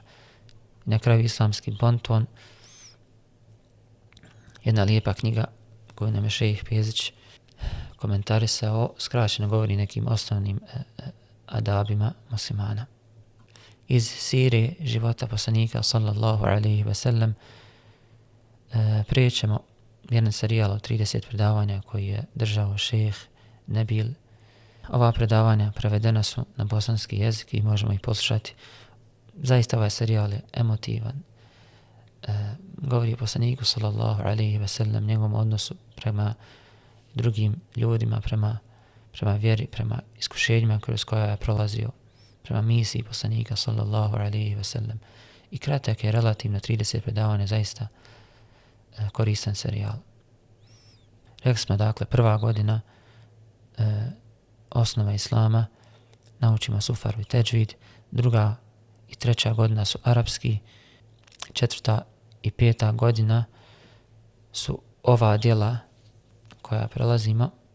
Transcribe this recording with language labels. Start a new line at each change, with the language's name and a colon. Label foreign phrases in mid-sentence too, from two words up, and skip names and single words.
Bosnian: Na kraju islamski bonton, jedna lijepa knjiga koju nam je šejh Pezić komentarisao, skraćeno govori nekim osnovnim adabima muslimana. Iz sire života poslanika
Arabic: صلى الله عليه وسلم
Bosnian: prijećemo jedan serijal od 30 predavanja koji je držao šejh Nabil. Ova predavanja prevedena su na bosanski jezik i možemo ih poslušati. Zaista ovaj serijal je emotivan. Govori o poslaniku
Arabic: صلى الله عليه وسلم,
Bosnian: njegovom odnosu prema drugim ljudima, prema prema vjeri, prema iskušenjima kroz koja je prolazio, prema misiji poslanika
Arabic: صلى الله عليه وسلم.
Bosnian: I kratak je relativno 30 predavanja, zaista koristan serijal. Rekli smo dakle, prva godina osnova islama, naučimo sufaru i teđvid, druga i treća godina su arapski, četvrta i peta godina su ova djela koja prelazimo.